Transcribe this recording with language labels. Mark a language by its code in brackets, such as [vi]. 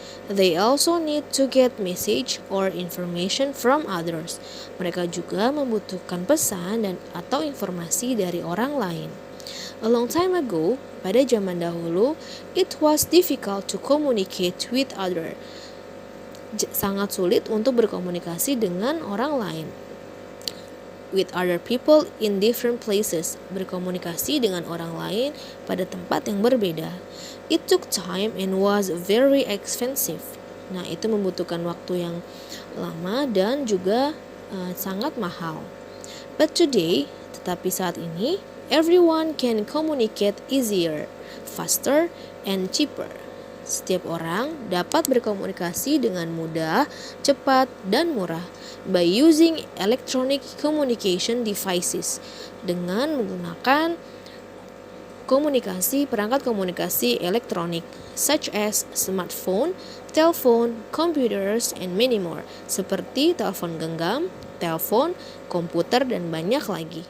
[en] They also need to get message or information from others. [id] Mereka juga membutuhkan pesan dan atau informasi dari orang lain. [en] A long time ago, [id] pada zaman dahulu, [en] it was difficult to communicate with others. [id] Sangat sulit untuk berkomunikasi dengan orang lain. [en] With other people in different places, [id] berkomunikasi dengan orang lain pada tempat yang berbeda. [en] It took time and was very expensive. [id] Nah, itu membutuhkan waktu yang lama dan juga sangat mahal. [en] But today, [id] tetapi saat ini, [en] everyone can communicate easier, faster, and cheaper. [id] Setiap orang dapat berkomunikasi dengan mudah, cepat, dan murah [en] by using electronic communication devices, [id] dengan menggunakan perangkat komunikasi elektronik [en] such as smartphone, telepon, computers, and many more, [id] seperti telepon genggam, telepon, komputer, dan banyak lagi.